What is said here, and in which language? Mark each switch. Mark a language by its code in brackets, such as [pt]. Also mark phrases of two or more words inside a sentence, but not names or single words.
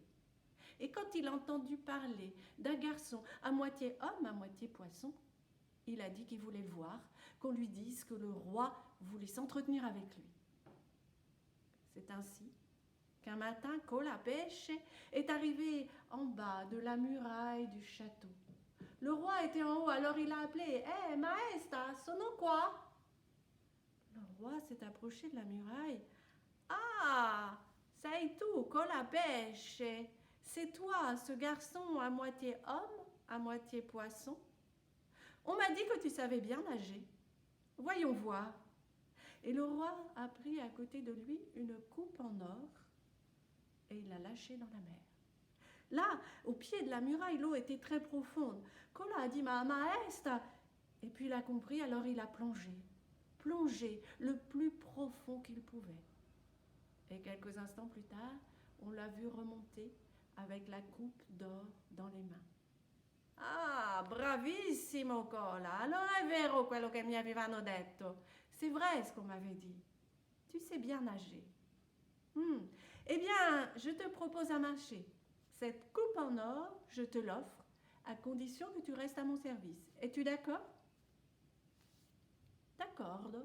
[fr] Et quand il a entendu parler d'un garçon à moitié homme, à moitié poisson, il a dit qu'il voulait le voir, qu'on lui dise que le roi voulait s'entretenir avec lui. C'est ainsi qu'un matin, Cola Pêche est arrivé en bas de la muraille du château. Le roi était en haut, alors il a appelé « Hé, [it] maestra, sono qua ?» [fr] Le roi s'est approché de la muraille. « [it] Ah, sei tu, [fr] Cola Pêche, c'est toi, ce garçon à moitié homme, à moitié poisson. On m'a dit que tu savais bien nager. Voyons voir. » Et le roi a pris à côté de lui une coupe en or et il l'a lâchée dans la mer. Là, au pied de la muraille, l'eau était très profonde. Cola a dit « [it] Ma maestra !» [fr] Et puis il a compris, alors il a plongé le plus profond qu'il pouvait. Et quelques instants plus tard, on l'a vu remonter avec la coupe d'or dans les mains. [it] Ah, bravissimo Cola, allora è vero quello che mi avevano detto. [fr] C'est vrai ce qu'on m'avait dit. Tu sais bien nager. Eh bien, je te propose un marché. Cette coupe en or, je te l'offre, à condition que tu restes à mon service. Es-tu d'accord? D'accordo.